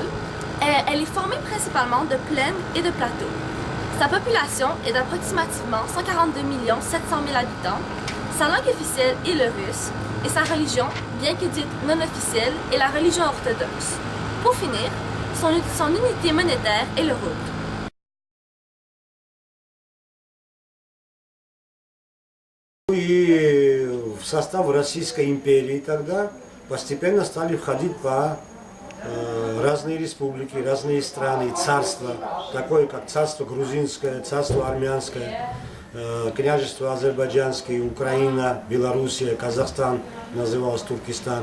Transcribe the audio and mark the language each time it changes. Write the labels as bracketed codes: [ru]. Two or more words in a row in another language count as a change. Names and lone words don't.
[fr] Elle est formée principalement de plaines et de plateaux. Sa population est d'approximativement 142 700 000 habitants. Sa langue officielle est le russe et sa religion, bien que dite non officielle, est la religion orthodoxe. Pour finir, son unité monétaire est le rouble. [ru] И в состав Российской империи тогда постепенно стали входить по разные республики, разные страны, царства, такое как царство грузинское, царство армянское, княжество азербайджанское, Украина, Белоруссия, Казахстан, называлось Туркестан.